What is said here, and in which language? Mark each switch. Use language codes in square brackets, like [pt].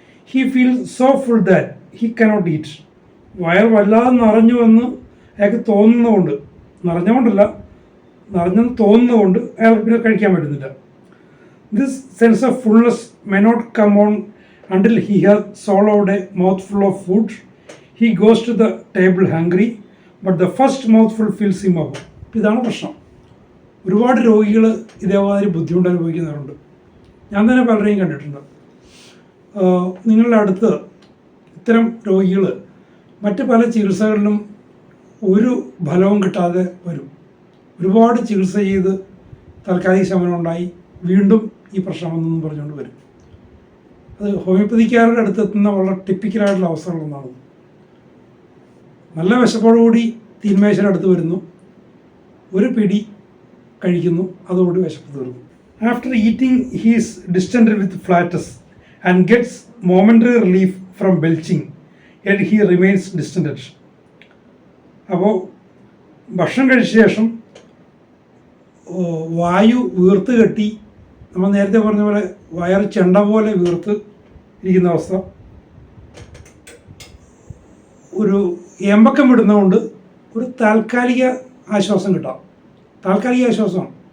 [en] He feels so full that he cannot eat. [ml] Wire വല്ലാതെ നിറഞ്ഞു എന്ന് അയാൾക്ക് തോന്നുന്നതുകൊണ്ട്, നിറഞ്ഞെന്ന് തോന്നുന്നതുകൊണ്ട് അയാൾക്ക് പിന്നെ കഴിക്കാൻ പറ്റുന്നില്ല. [en] This sense of fullness may not come on until he has swallowed a mouthful of food. He goes to the table hungry, but the first mouthful fills him up. [ml] ഇതാണ് പ്രശ്നം. ഒരുപാട് രോഗികൾ ഇതേമാതിരി ബുദ്ധിമുട്ട് അനുഭവിക്കുന്നവരുണ്ട്. ഞാൻ തന്നെ പലരെയും കണ്ടിട്ടുണ്ട്. നിങ്ങളുടെ അടുത്ത് ഇത്തരം രോഗികൾ മറ്റ് പല ചികിത്സകളിലും ഒരു ഫലവും കിട്ടാതെ വരും. ഒരുപാട് ചികിത്സ ചെയ്ത് താൽക്കാലിക ശമനം ഉണ്ടായി വീണ്ടും ഈ പ്രശ്നം വന്നെന്ന് പറഞ്ഞുകൊണ്ട് വരും. അത് ഹോമിയോപ്പതിക്കാരുടെ അടുത്തെത്തുന്ന വളരെ ടിപ്പിക്കലായിട്ടുള്ള അവസ്ഥകളൊന്നാണ്. നല്ല വിശപ്പോടുകൂടി തീന്മേശയുടെ അടുത്ത് വരുന്നു, ഒരു പിടി കഴിക്കുന്നു, അതോടുകൂടി വിശപ്പ് തീർന്നു. [en] After eating he's distended with flatus and gets momentary relief from belching, yet he remains distended. [ml] അപ്പോൾ ഭക്ഷണം കഴിച്ച ശേഷം വായു വീർത്ത് കെട്ടി, നമ്മൾ നേരത്തെ പറഞ്ഞ പോലെ വയർ ചെണ്ട പോലെ വീർത്ത് ഇരിക്കുന്ന അവസ്ഥ, ഒരു ഏമ്പക്കം വിടുന്നതുകൊണ്ട് ഒരു താൽക്കാലിക ആശ്വാസം കിട്ടാം. താൽക്കാലിക ആശ്വാസമാണ്.